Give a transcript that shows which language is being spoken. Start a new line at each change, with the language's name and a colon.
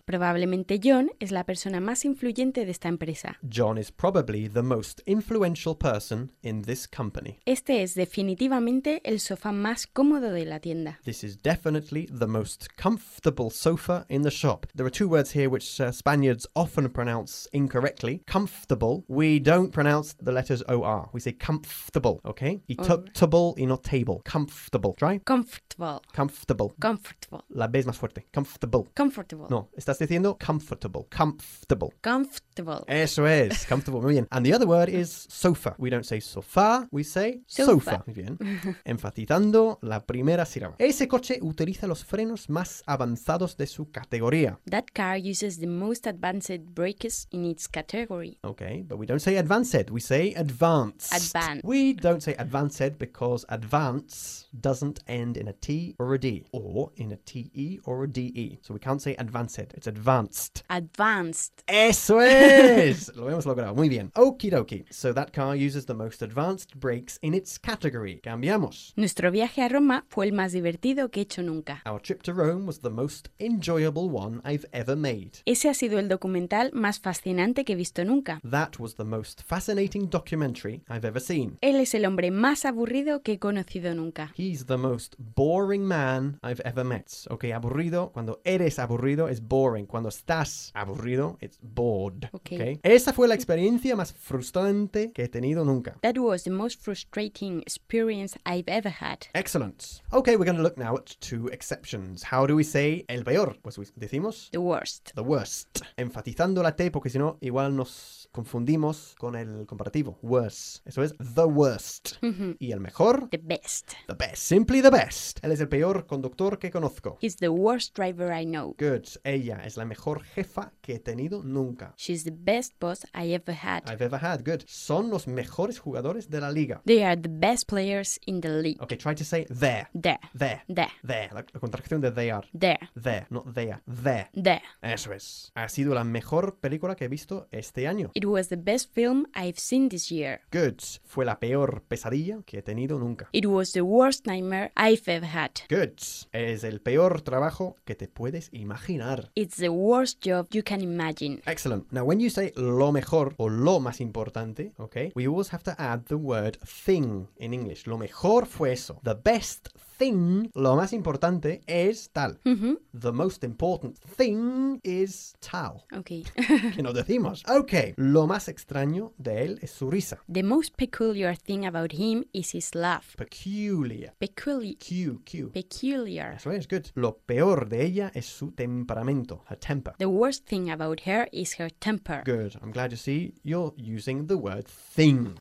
Spanish: Probablemente John es la persona más influyente de esta empresa.
English: John is probably the most influential person in this company.
Spanish: Este es definitivamente el sofá más cómodo de la tienda.
English: This is definitely the most comfortable sofa in the shop. There are two words here which Spaniards often pronounce incorrectly. Comfortable, we don't pronounce the letters O-R. We say comfortable, okay? He took comfortable
Spanish: y no
English: table. Comfortable. Try. Comfortable. Comfortable. Comfortable.
Spanish: La vez más fuerte. Comfortable.
English: Comfortable.
Spanish: No, estás diciendo comfortable. Comfortable.
English: Comfortable.
Spanish: Eso es.
English: Comfortable.
Spanish: Muy bien.
English: And the other word is sofa. We don't say sofá, we say sofa. Sofa.
Spanish: Muy bien. Enfatizando la primera sílaba. Ese coche utiliza los frenos más avanzados de su categoría.
English: That car uses the most advanced brakes in its category. Okay, but we don't say advanced, we say advanced. Advanced. We don't say advanced because advance doesn't end in a T or a D, or in a TE or a DE. So we can't say advanced, it's advanced. Advanced.
Spanish: Eso es. Lo hemos logrado. Muy bien.
English: Okie dokie. So that car uses the most advanced brakes in its category.
Spanish: Cambiamos. Nuestro viaje a Roma fue el más divertido que he hecho nunca.
English: Our trip to Rome was the most enjoyable one I've ever made.
Spanish: Ese ha sido el documental más fascinante que he visto nunca.
English: That was the most fascinating documentary I've ever seen.
Spanish: Él es el hombre más aburrido que he conocido nunca.
English: He's the most boring man I've ever met.
Spanish: Okay, aburrido. Cuando eres aburrido es boring. Cuando estás aburrido,
English: it's bored. Okay. Okay?
Spanish: Esa fue la experiencia más frustrante que he tenido nunca.
English: That was the most frustrating experience I've ever had. Excellent. Okay, we're going to look now at two exceptions. How do we say
Spanish: el peor? Pues decimos...
English: The worst. The worst.
Spanish: Enfatizando la T porque si no, igual nos confundimos con el comparativo. Worse. Eso es
English: the worst.
Spanish: Y el mejor...
English: The best. The best. Simply the best.
Spanish: Él es el peor conductor que conozco.
English: He's the worst driver I know. Good.
Spanish: Ella es la mejor jefa que he tenido nunca.
English: She's the best boss I ever had. I've ever had. Good.
Spanish: Son los mejores jugadores de la liga.
English: They are the best players in the league. Okay, try to say there. There. There. There. There.
Spanish: La contracción de
English: they are. There. There. Not there. There. There.
Spanish: Eso es. Ha sido la mejor película que he visto este año.
English: It was the best film I've seen this year. Good.
Spanish: Fue la peor pesadilla que he tenido nunca.
English: It was the worst nightmare I've ever had. Good.
Spanish: Es el peor trabajo que te puedes imaginar.
English: It's the worst job you can imagine. Excellent. Now, when you say
Spanish: lo mejor o lo más importante,
English: okay, we always have to add the word thing in English.
Spanish: Lo mejor fue eso.
English: The best thing,
Spanish: lo más importante es tal. Mm-hmm.
English: The most important thing is tal. Okay.
Spanish: Que no decimos. Okay. Lo más extraño de él es su risa.
English: The most peculiar thing about him is his laugh. Peculiar. Peculiar. Q, Q. Peculiar.
Spanish: Eso es,
English: good.
Spanish: Lo peor de ella es su temperamento,
English: her temper. The worst thing about her is her temper. Good. I'm glad to see you're using the word thing.